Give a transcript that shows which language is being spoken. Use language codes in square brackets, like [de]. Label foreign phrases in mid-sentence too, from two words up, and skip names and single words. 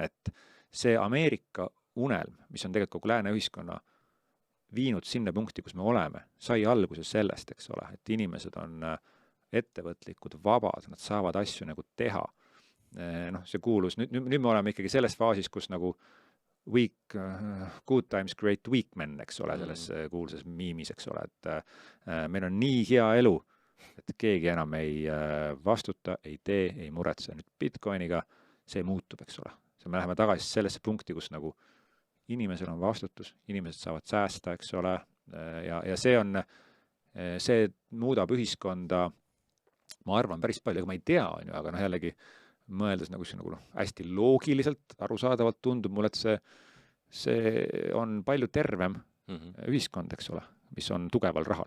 [et] Et see Ameerika unelm, mis on tegelikult kogu lääne ühiskonna viinud sinna punkti, kus me oleme, sai alguses sellest, eks ole, et inimesed on ettevõtlikud, vabad, nad saavad asju nagu teha. See kuulus, nüüd me oleme ikkagi selles faasis, kus nagu [en] good times create weak men, [et] eks ole, selles kuulsas miimis, eks ole, et meil on nii hea elu, et keegi enam ei vastuta, ei tee, ei muretse. Nüüd Bitcoiniga see muutub, eks ole. Me läheme tagasi sellesse punkti, kus nagu inimesel on vastutus, inimesed saavad säästa, eks ole, ja see muudab ühiskonda, ma arvan, päris palju, aga ma ei tea, aga jällegi mõeldes nagu hästi loogiliselt, arusaadavalt tundub mulle, et see on palju tervem ühiskond, eks ole, mis on tugeval rahal.